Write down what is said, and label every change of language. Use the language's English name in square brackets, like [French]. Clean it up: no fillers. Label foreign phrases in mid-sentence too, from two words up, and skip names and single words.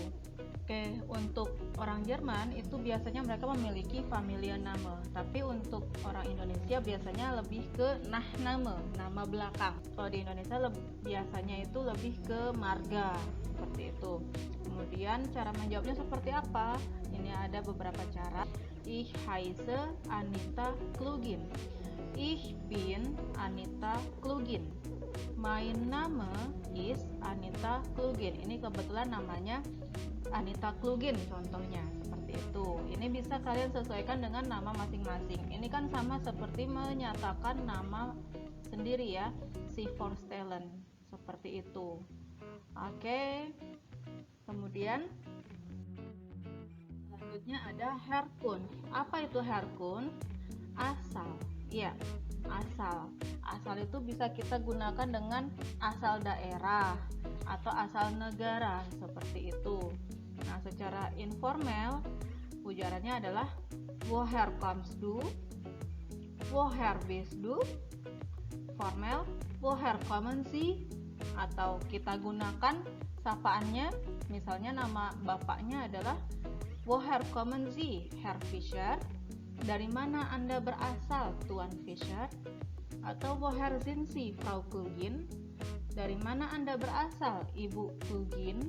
[Indonesian] Oke, untuk orang Jerman itu biasanya mereka memiliki Familienname, tapi untuk orang Indonesia biasanya lebih ke Nachname, nama belakang. Kalau di Indonesia biasanya itu lebih ke marga, seperti itu. Kemudian cara menjawabnya seperti apa? Ini ada beberapa cara. [German] Ich heiße Anita Klugin. Ich bin Anita Klugin. Mein Name is Anita Klugin. [Indonesian] Ini kebetulan namanya Anita Klugin contohnya, seperti itu. Ini bisa kalian sesuaikan dengan nama masing-masing. Ini kan sama seperti menyatakan nama sendiri, ya, [German] si Vorstellen, [Indonesian] seperti itu. Oke. Kemudian selanjutnya ada herkunft. Apa itu herkunft? Asal. Iya, asal. Asal itu bisa kita gunakan dengan asal daerah atau asal negara, seperti itu. Nah, secara informal ujarannya adalah [German] woher kommst du, woher bist du. [Indonesian] Formal [German] woher kommen Sie, [Indonesian] atau kita gunakan sapaannya, misalnya nama bapaknya adalah [German] woher kommen Sie, Herr Fischer. [Indonesian] Dari mana Anda berasal, Tuan Fischer? Atau [German] woher sind Sie, Frau Klugin? [Indonesian] Dari mana Anda berasal, Ibu Klugin?